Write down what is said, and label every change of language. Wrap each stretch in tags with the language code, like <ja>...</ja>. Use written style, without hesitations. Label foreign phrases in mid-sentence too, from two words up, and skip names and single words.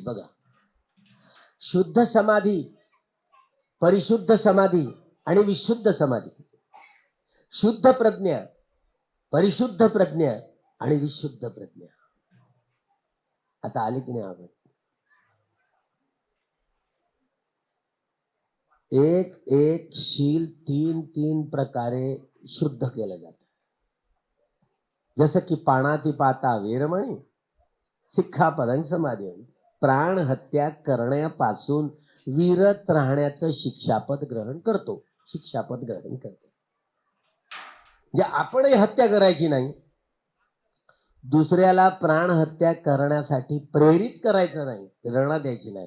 <mr>बघा, शुद्ध समाधी, परिशुद्ध समाधी आणि विशुद्ध समाधी, शुद्ध प्रज्ञा, परिशुद्ध प्रज्ञा आणि विशुद्ध प्रज्ञा. आता आले की नाही आपण? एक एक शील तीन प्रकारे शुद्ध केलं जातं. जसं की</mr> <pi>पाणातिपाता वेरमणी, सिक्खापदं समाधी,</pi> <mr>प्राण हत्या करण्यापासून विरत राहण्याचं शिक्षापद ग्रहण करतो. म्हणजे आपणही हत्या करायची नाही, दुसऱ्याला प्राण हत्या करण्यासाठी प्रेरित करायचं नाही, प्रेरणा द्यायची नाही.</mr>